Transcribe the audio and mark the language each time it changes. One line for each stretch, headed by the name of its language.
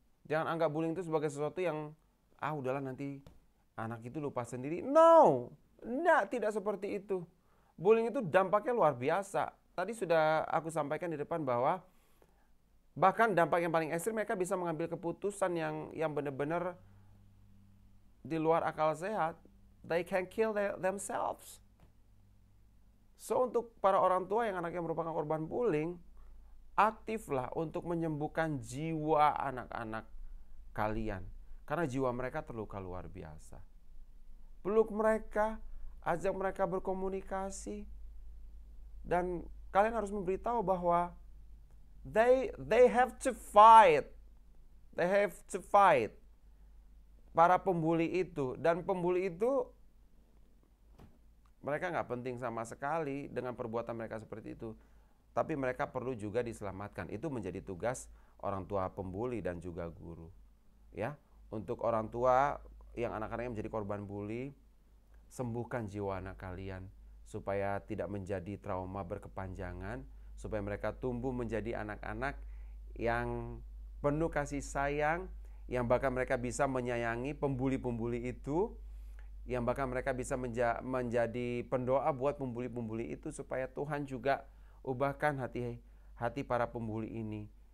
Indonesian: Jangan anggap bullying itu sebagai sesuatu yang udahlah nanti anak itu lupa sendiri. No, tidak seperti itu. Bullying itu dampaknya luar biasa. Tadi sudah aku sampaikan di depan bahwa bahkan dampak yang paling ekstrim, mereka bisa mengambil keputusan yang benar-benar di luar akal sehat.
English: They can kill themselves.
Indonesian: So untuk para orang tua yang anaknya merupakan korban bullying, aktiflah untuk menyembuhkan jiwa anak-anak kalian. Karena jiwa mereka terluka luar biasa. Peluk mereka, ajak mereka berkomunikasi. Dan kalian harus memberitahu bahwa
English: they have to fight. They have to fight.
Indonesian: Para pembuli itu. Dan pembuli itu, mereka nggak penting sama sekali dengan perbuatan mereka seperti itu. Tapi mereka perlu juga diselamatkan. Itu menjadi tugas orang tua pembuli dan juga guru. Ya, untuk orang tua yang anak-anaknya menjadi korban bully, sembuhkan jiwa anak kalian supaya tidak menjadi trauma berkepanjangan, supaya mereka tumbuh menjadi anak-anak yang penuh kasih sayang, yang bahkan mereka bisa menyayangi pembuli-pembuli itu, yang bahkan mereka bisa menjadi pendoa buat pembuli-pembuli itu, supaya Tuhan juga ubahkan hati para pembuli ini.